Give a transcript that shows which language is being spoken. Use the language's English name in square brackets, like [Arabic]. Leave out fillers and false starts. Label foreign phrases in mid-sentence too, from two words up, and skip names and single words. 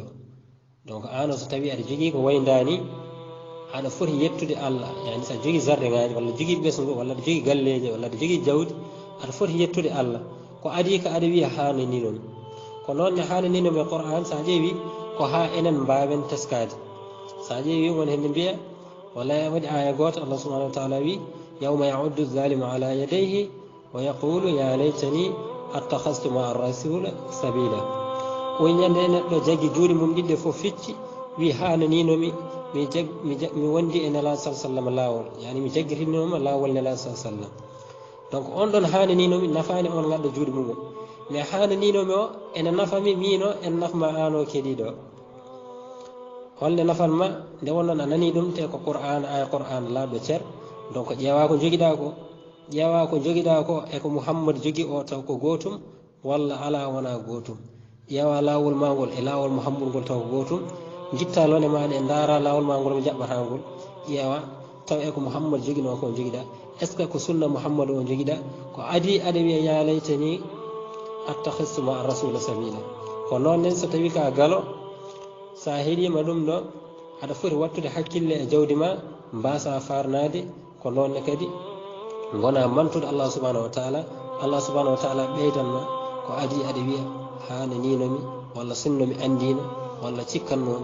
[Fula] donc ano so tawi aɗa jogui ko wayndani aɗa foti yettude Allah yani sa jogui jardin ngaji walla jogui ɓesgu walla aɗa jogui galleji walla aɗa jogui jawdi aɗa foti yettude Allah ko adi ka aɗa wiya hananinomi ko noonne hananinomi e Qur'an sa ƴeewi ko ha enen mbawen teskade. sa ƴeewi won hende mbiya walla waɗi aya goto [Arabic] Allah سبحانه وتعالى wi يوم يعض الظالم على يديه ويقول يا ليتني اتخذت مع الرسول سبيلا. [Fula] o ñande neɗɗo jaggi juuɗe mum ɗiɗɗe fof ficci wi hananinomi mi wondi e nelaɗo [Arabic] صلى الله عليه وسلم [Fula] lawol yani mi jaggitinoma lawol nelaɗo [Arabic] صلى الله عليه وسلم. [Fula] donc on ɗon hananinomi nafani on gadɗo juuɗe mum mais hananinomi o ene nafami mino en nafma ano keɗiɗo holne nafanma nde wonnoon a nani ɗum te ko Qur'an aya Qur'an laaɓɗo ceer donc ƴeewa ko jogiɗa ko ƴeewa ko jogiɗa ko eko muhammad jogi o taw ko gotum walla ala wona gotum ƴeewa lawol ma ngol e lawol muhammad ngol taw ko gotum jitta lone maɗa e daara lawol ma ngol mo jaɓɓata ngol ƴeewa taw eko muhammad jogino ko jogiɗa [French] est ce que [Fula] ko sunna muhammad o jogiɗa ko adi aɗa wiya [Arabic] يا ليتني اتخذت مع الرسول سبيلا [Fula] ko noon nen so tawi ka galo sa heeɗima ɗum ɗo aɗa foti wattude hakkille e jawdi ma mbasa farnade ko nonne kadi gona mantude allah [Arabic] سبحانه وتعالى [Fula] allah [Arabic] سبحانه وتعالى [Fula] ɓeydanma ko adi aɗa wiya hane ninomi walla sinnomi andino walla cikkannomi